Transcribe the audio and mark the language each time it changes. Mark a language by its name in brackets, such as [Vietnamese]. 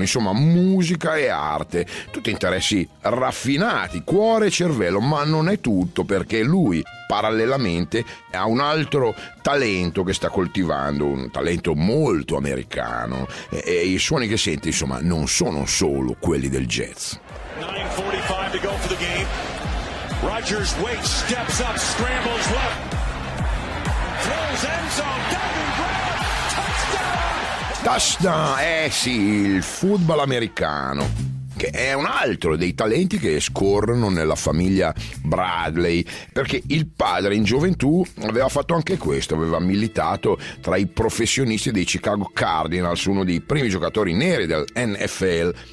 [Italian] Insomma, musica e arte, tutti interessi raffinati, cuore e cervello, ma non è tutto, perché lui parallelamente ha un altro talento che sta coltivando, un talento molto americano, e i suoni che sente, insomma, non sono solo quelli del jazz. [English] 9:45 to go for the game. Rodgers waits, steps up, scrambles left, throws end zone, diving grab, touchdown! [Italian] Touchdown, eh sì, il football americano, che è un altro dei talenti che scorrono nella famiglia Bradley, perché il padre in gioventù aveva fatto anche questo, aveva militato tra i professionisti dei Chicago Cardinals, uno dei primi giocatori neri del NFL.